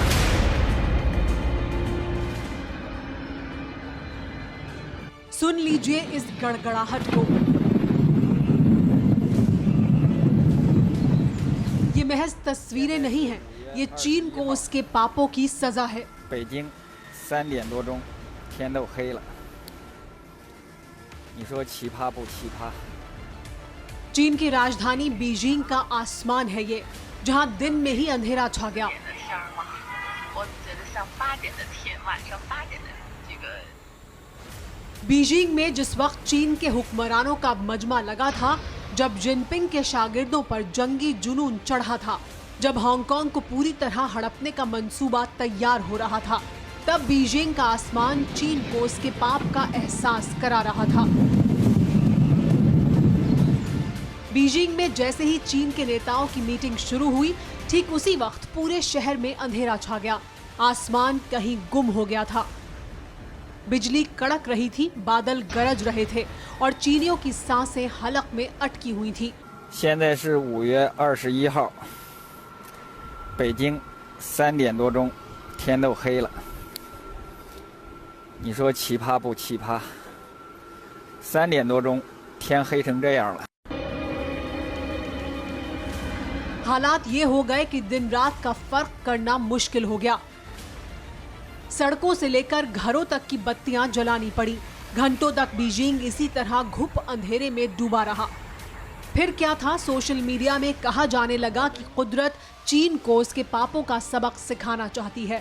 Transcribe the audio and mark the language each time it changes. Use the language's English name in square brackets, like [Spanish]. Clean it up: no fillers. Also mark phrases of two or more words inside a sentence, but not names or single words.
[Hindi] सुन लीजिए इस गड़गड़ाहट को। ये महज तस्वीरें नहीं हैं, ये चीन को उसके पापों की सजा है। [Chinese] 北京3点多钟，天都黑了。你说奇葩不奇葩？ [Hindi] चीन की राजधानी बीजिंग का आसमान है ये, जहां दिन में ही अंधेरा छा गया। [Chinese] 我觉得像8点的天，晚上8点的这个 [Hindi] बीजिंग में जिस वक्त चीन के हुक्मरानों का मजमा लगा था, जब जिनपिंग के शागिर्दों पर जंगी जुनून चढ़ा था, जब हांगकांग को पूरी तरह हड़पने का मंसूबा तैयार हो रहा था, तब बीजिंग का आसमान चीन को उसके पाप का एहसास करा रहा था। बीजिंग में जैसे ही चीन के नेताओं की मीटिंग शुरू हुई, ठीक उसी वक्त पूरे शहर में अंधेरा छा गया। आसमान कहीं गुम हो गया था। बिजली कड़क रही थी, बादल गरज रहे थे और चीनियों की सांसें हलक में अटकी हुई थी। [Chinese] 现在是5月21号，北京3点多钟，天都黑了。你说奇葩不奇葩？3点多钟，天黑成这样了。 [Hindi] हालात ये हो गए कि दिन रात का फर्क करना मुश्किल हो गया। सड़कों से लेकर घरों तक की बत्तियां जलानी पड़ी। घंटों तक बीजिंग इसी तरह घुप अंधेरे में डूबा रहा। फिर क्या था, [English] social media [Hindi] में कहा जाने लगा कि कुदरत चीन को उसके पापों का सबक सिखाना चाहती है।